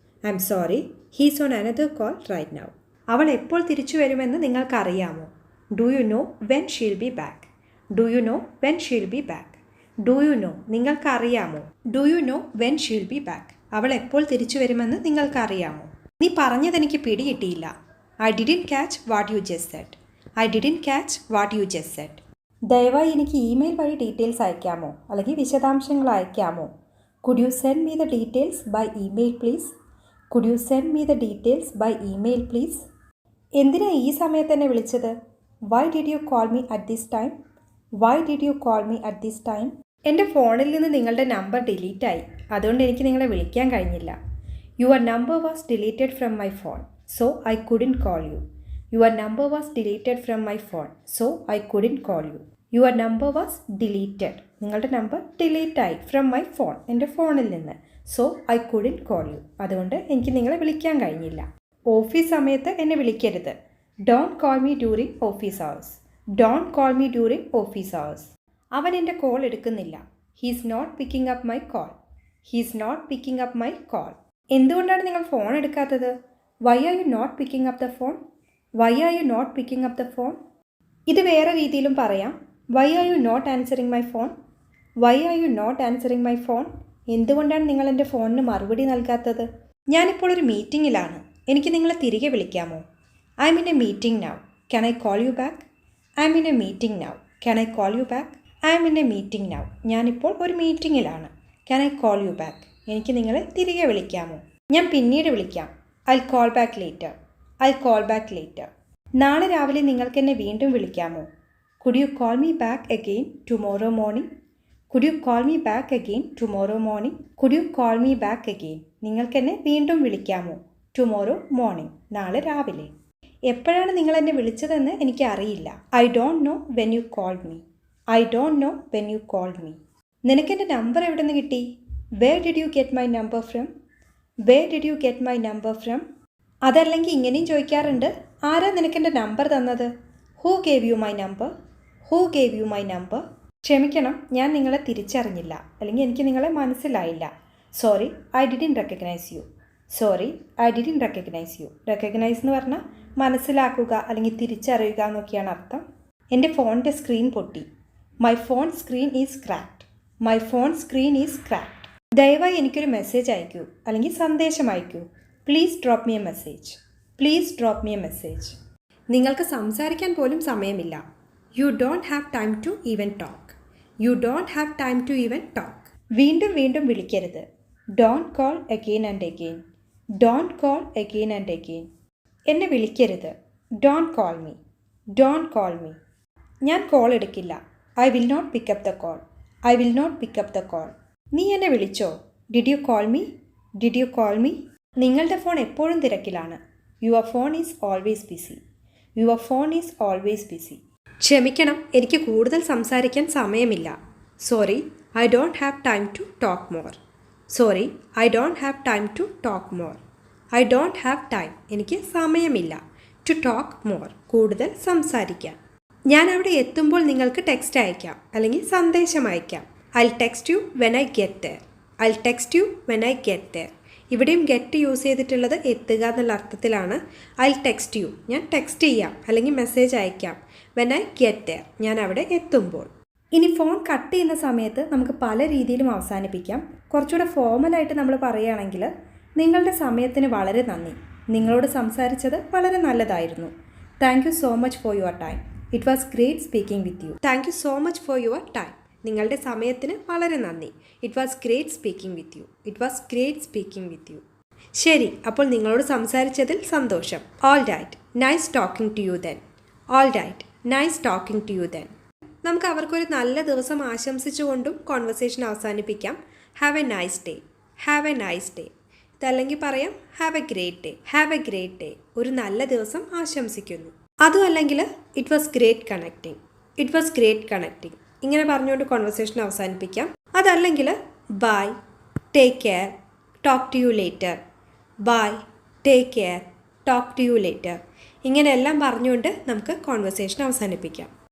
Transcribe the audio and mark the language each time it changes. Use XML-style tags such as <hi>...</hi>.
<en>I'm sorry, he's on another call right now.</en> <ml>അവൾ എപ്പോൾ തിരിച്ചു വരുമെന്ന് നിങ്ങൾക്കറിയാമോ?</ml> <en>Do you know when she'll be back? Do you know when she'll be back? Do you know,</en> <ml>നിങ്ങൾക്കറിയാമോ?</ml> <en>Do you know when she'll be back?</en> <ml>അവൾ എപ്പോൾ തിരിച്ചു വരുമെന്ന് നിങ്ങൾക്കറിയാമോ? നീ പറഞ്ഞതെനിക്ക് പിടികിട്ടിയില്ല.</ml> <en>I didn't catch what you just said. I didn't catch what you just said.</en> <ml>ദയവായി എനിക്ക് email വഴി ഡീറ്റെയിൽസ് അയക്കാമോ അല്ലെങ്കിൽ വിശദാംശങ്ങൾ അയക്കാമോ?</ml> <en>Could you send me the details by email please? Could you send me the details by email please?</en> <ml>എന്തിനാ ഈ സമയത്ത് എന്നെ വിളിച്ചത്?</ml> <en>Why did you call me at this time? Why did you call me at this time?</en> <ml>എൻ്റെ ഫോണിൽ നിന്ന് നിങ്ങളുടെ number ഡിലീറ്റായി, അതുകൊണ്ട് എനിക്ക് നിങ്ങളെ വിളിക്കാൻ കഴിഞ്ഞില്ല.</ml> <en>Your number was deleted from my phone, so I couldn't call you. Your number was deleted from my phone, so I couldn't call you. Your number was deleted.</en> <ml>നിങ്ങളുടെ നമ്പർ ഡിലീറ്റ് ആയി</ml> <en>from my phone,</en> <ml>എൻ്റെ ഫോണിൽ നിന്ന്.</ml> <en>So I couldn't call you.</en> <ml>അതുകൊണ്ട് എനിക്ക് നിങ്ങളെ വിളിക്കാൻ കഴിഞ്ഞില്ല. ഓഫീസ് സമയത്ത് എന്നെ വിളിക്കരുത്.</ml> <en>Don't call me during office hours. Don't call me during office hours.</en> <ml>അവൻ എൻ്റെ കോൾ എടുക്കുന്നില്ല.</ml> <en>He's not picking up my call. He's not picking up my call.</en> <ml>എന്തുകൊണ്ടാണ് നിങ്ങൾ ഫോൺ എടുക്കാത്തത്?</ml> <en>Why are you not picking up the phone? Why are you not picking up the phone?</en> <ml>ഇത് വേറെ രീതിയിലും പറയാം.</ml> <en>Why are you not answering my phone? Why are you not answering my phone?</en> <ml>എന്തുകൊണ്ടാണ് നിങ്ങൾ എൻ്റെ ഫോണിന് മറുപടി നൽകാത്തത്? ഞാനിപ്പോൾ ഒരു മീറ്റിങ്ങിലാണ്. എനിക്ക് നിങ്ങളെ തിരികെ വിളിക്കാമോ?</ml> <en>I'm in a meeting now. Can I call you back? I'm in a meeting now. Can I call you back? I'm in a meeting now.</en> <ml>ഞാനിപ്പോൾ ഒരു മീറ്റിങ്ങിലാണ്.</ml> <en>Can I call you back?</en> <ml>എനിക്ക് നിങ്ങളെ തിരികെ വിളിക്കാമോ? ഞാൻ പിന്നീട് വിളിക്കാം.</ml> <en>I'll call back later. I'll call back later.</en> <ml>നാളെ രാവിലെ നിങ്ങൾക്ക് എന്നെ വീണ്ടും വിളിക്കാമോ?</ml> <en>Could you call me back again tomorrow morning? Could you call me back again tomorrow morning? Could you call me back again?</en> <ml>നിങ്ങൾക്ക് എന്നെ വീണ്ടും വിളിക്കാമോ?</ml> <en>Tomorrow morning.</en> <ml>നാളെ രാവിലെ. എപ്പോഴാണ് നിങ്ങൾ എന്നെ വിളിച്ചതെന്ന് എനിക്ക് അറിയില്ല.</ml> <en>I don't know when you called me. I don't know when you called me.</en> <ml>നിനക്കെൻ്റെ number എവിടെ നിന്ന് കിട്ടി?</ml> <en>Where did you get my number from? Where did you get my number from?</en> <ml>അതല്ലെങ്കിൽ ഇങ്ങനെയും ചോദിക്കാറുണ്ട്, ആരാ നിനക്കെൻ്റെ നമ്പർ തന്നത്?</ml> <en>Who gave you my number? Who gave you my number?</en> <ml>ക്ഷമിക്കണം, ഞാൻ നിങ്ങളെ തിരിച്ചറിഞ്ഞില്ല, അല്ലെങ്കിൽ എനിക്ക് നിങ്ങളെ മനസ്സിലായില്ല.</ml> <en>Sorry, I didn't recognize you. Sorry, I didn't recognize you.</en> <ml>Recognize എന്ന് പറഞ്ഞാൽ മനസ്സിലാക്കുക അല്ലെങ്കിൽ തിരിച്ചറിയുക എന്നൊക്കെയാണ് അർത്ഥം. എൻ്റെ ഫോണിൻ്റെ സ്ക്രീൻ പൊട്ടി.</ml> <en>My phone screen is cracked. My phone screen is cracked.</en> <ml>ദയവായി എനിക്കൊരു മെസ്സേജ് അയക്കൂ അല്ലെങ്കിൽ സന്ദേശം അയക്കൂ.</ml> <en>Please drop me a message. Please drop me a message.</en> <ml>നിങ്ങൾക്ക് സംസാരിക്കാൻ പോലും സമയമില്ല.</ml> <en>You don't have time to even talk. You don't have time to even talk.</en> <ml>വീണ്ടും വീണ്ടും വിളിക്കരുത്.</ml> <en>Don't call again and again. Don't call again and again.</en> <ml>എന്നെ വിളിക്കരുത്.</ml> <en>Don't call me. Don't call me.</en> <ml>ഞാൻ കോൾ എടുക്കില്ല.</ml> <en>I will not pick up the call. I will not pick up the call.</en> <ml>നീ എന്നെ വിളിച്ചോ?</ml> <en>Did you call me? Did you call me?</en> <ml>നിങ്ങളുടെ phone എപ്പോഴും തിരക്കിലാണ്.</ml> <en>Your phone is always busy. Your phone is always busy.</en> <ml>ക്ഷമിക്കണം, എനിക്ക് കൂടുതൽ സംസാരിക്കാൻ സമയമില്ല.</ml> <en>Sorry, I don't have time to talk more. Sorry, I don't have time to talk more. I don't have time.</en> <ml>എനിക്ക് സമയമില്ല.</ml> <en>To talk more.</en> <ml>കൂടുതൽ സംസാരിക്കാൻ. ഞാൻ അവിടെ എത്തുമ്പോൾ നിങ്ങൾക്ക് ടെക്സ്റ്റ് അയക്കാം അല്ലെങ്കിൽ സന്ദേശം അയക്കാം.</ml> <en>I'll text you when I get there. I'll text you when I get there.</en> <ml>ഇവിടെയും ഗെറ്റ് യൂസ് ചെയ്തിട്ടുള്ളത് എത്തുക എന്നുള്ള അർത്ഥത്തിലാണ്.</ml> <en>I'll text you.</en> <ml>ഞാൻ ടെക്സ്റ്റ് ചെയ്യാം അല്ലെങ്കിൽ മെസ്സേജ് അയക്കാം.</ml> <en>When I get there.</en> <ml>ഞാൻ അവിടെ എത്തുമ്പോൾ. ഇനി ഫോൺ കട്ട് ചെയ്യുന്ന സമയത്ത് നമുക്ക് പല രീതിയിലും അവസാനിപ്പിക്കാം. കുറച്ചുകൂടെ ഫോർമലായിട്ട് നമ്മൾ പറയുകയാണെങ്കിൽ, നിങ്ങളുടെ സമയത്തിന് വളരെ നന്ദി. നിങ്ങളോട് സംസാരിച്ചത് വളരെ നല്ലതായിരുന്നു.</ml> <en>Thank you so much for your time. It was great speaking with you. Thank you so much for your time.</en> <ml>നിങ്ങളുടെ സമയത്തിന് വളരെ നന്ദി.</ml> <en>It was great speaking with you. It was great speaking with you.</en> <ml>ശരി, അപ്പോൾ നിങ്ങളോട് സംസാരിച്ചതിൽ സന്തോഷം.</ml> <en>All right. Nice talking to you then. All right. Nice talking to you then.</en> <ml>നമുക്ക് അവർക്കൊരു നല്ല ദിവസം ആശംസിച്ചുകൊണ്ടും കോൺവെർസേഷൻ അവസാനിപ്പിക്കാം.</ml> <en>Have a nice day. Have a nice day.</en> <ml>ഇതല്ലെങ്കിൽ പറയാം</ml> <en>Have a great day. Have a great day.</en> <ml>ഒരു നല്ല ദിവസം ആശംസിക്കുന്നു. അതും അല്ലെങ്കിൽ</ml> <en>It was great connecting. It was great connecting.</en> <ml>ഇങ്ങനെ പറഞ്ഞുകൊണ്ട് കോൺവെർസേഷൻ അവസാനിപ്പിക്കാം. അതല്ലെങ്കിൽ</ml> <en>Bye, take care, talk to you later. Bye, take care, talk to you later.</en> <ml>ഇങ്ങനെയെല്ലാം പറഞ്ഞുകൊണ്ട് നമുക്ക് കോൺവെർസേഷൻ അവസാനിപ്പിക്കാം.</ml>